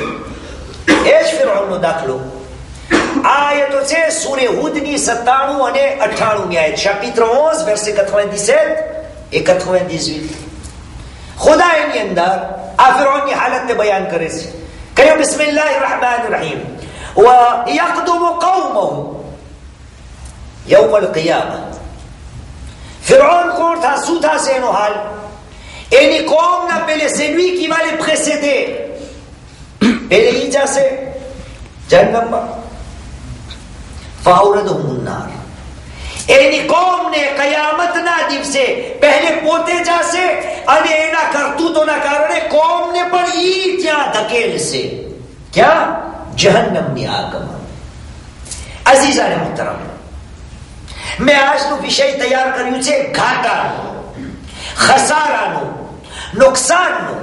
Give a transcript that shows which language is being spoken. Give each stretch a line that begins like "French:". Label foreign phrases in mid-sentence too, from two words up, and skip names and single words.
Gujarati: એ જ ફિરૌનનો દાખલો. આ આયતો છે સૂરે હૂદની 97 અને 98 આયત,
French: chapitre 11 verset 97 et 98.
Gujarati: ખુદા એની અંદર આ ફિરૌનની હાલતને બયાન કરે છે. કહ્યું
Arabic: بسم الله الرحمن الرحيم ويقدم قومه يوم القيامة.
Gujarati: ફિરૌન કોણ થા? શું થશે એનો હાલ? એની કોમના પહેલે
French: celui qui va les précéder,
Gujarati: પહેલે ઈ જશે જહન્નમમાં.
Arabic: فأوردهم النار.
Gujarati: એની કોમને કયામતના દિવસે પહેલે પોતે જશે અને એના કરતૂતોના કારણે કોમને પણ ઈ ત્યાં ધકેલશે. ક્યાં? જહન્નમની આગમાં. અઝીઝાને મુહતરમ, મેં આજનું વિષય તૈયાર કર્યું છે ઘાટાનું, ખસારાનું, નુકસાનનું.